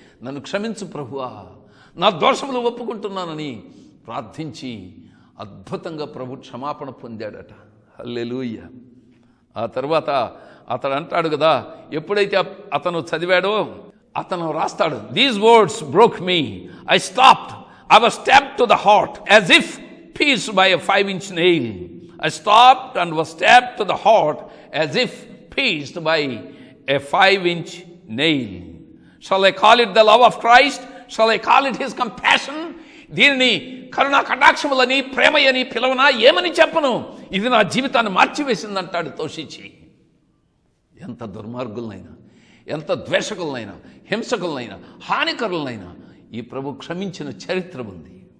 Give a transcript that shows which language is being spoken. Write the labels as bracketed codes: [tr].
[te] నన్ను క్షమించు ప్రభువా, నా దోషములు ఒప్పుకుంటున్నానని ప్రార్థించి అద్భుతంగా ప్రభు క్షమాపణ పొందాడట. హల్లెలూయా. ఆ తర్వాత అతడు అంటాడు కదా, ఎప్పుడైతే అతను చదివాడో అతను రాస్తాడు, [en] These words broke me, I stopped, I was stabbed to the heart as if pierced by a 5-inch nail. I stopped and was stabbed to the heart as if pierced by a 5-inch nail. Shall I call it the love of Christ? Shall I call it his compassion? [te] దీనిని కరుణా కటాక్షములని, ప్రేమయని పిలవనా, ఏమని చెప్పను? ఇది నా జీవితాన్ని మార్చివేసిందంటాడు తోషిచి. ఎంత దుర్మార్గులనైనా, ఎంత ద్వేషకులనైనా, హింసకులనైనా, హానికరులనైనా ఈ ప్రభు క్షమించిన చరిత్ర ఉంది.